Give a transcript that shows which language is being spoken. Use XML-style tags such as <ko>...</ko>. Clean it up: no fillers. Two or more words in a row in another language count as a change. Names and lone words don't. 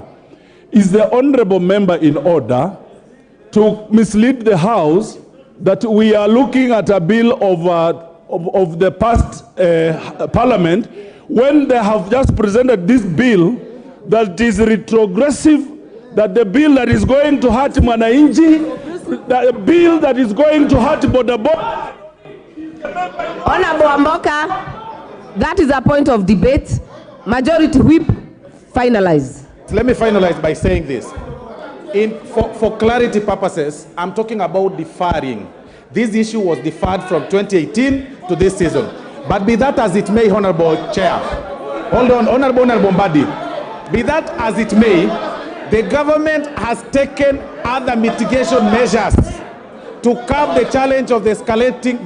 <en>Is the Honorable Member in order to mislead the House that we are looking at a bill of the past Parliament when they have just presented this bill that is retrogressive, that the bill that is going to hurt Mwananchi, the bill that is going to hurt bodaboda. Honorable Wamboka, that is a point of debate. Majority whip, finalize. Let me finalize by saying this. For clarity purposes, I'm talking about deferring. This issue was deferred from 2018 to this season. But be that as it may, Honorable Chair, hold on, Honorable Mbadi, be that as it may, the government has taken other mitigation measures to curb the challenge of the escalating.</en>